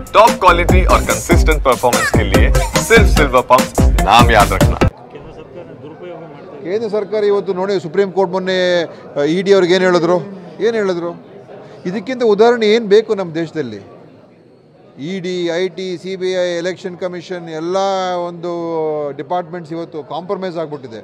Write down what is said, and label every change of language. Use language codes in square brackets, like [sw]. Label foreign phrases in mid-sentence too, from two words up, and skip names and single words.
[en] top quality [hi] और [en] consistent performance [hi] के लिए सिर्फ सिल्वर पंप नाम याद रखना। [kn] ಕೇಂದ್ರ ಸರ್ಕಾರ ಇವತ್ತು ನೋಡಿ ಸುಪ್ರೀಂ ಕೋರ್ಟ್ ಮೊನ್ನೆ ಇಡಿ ಅವ್ರಿಗೆ ಏನು ಹೇಳಿದ್ರು ಇದಕ್ಕಿಂತ ಉದಾಹರಣೆ ಏನು ಬೇಕು ನಮ್ಮ ದೇಶದಲ್ಲಿ? ಇಡಿ, IT, CBI, ಎಲೆಕ್ಷನ್ ಕಮಿಷನ್ ಎಲ್ಲ ಒಂದು ಡಿಪಾರ್ಟ್ಮೆಂಟ್ಸ್ ಇವತ್ತು ಕಾಂಪ್ರಮೈಸ್ ಆಗಿಬಿಟ್ಟಿದೆ.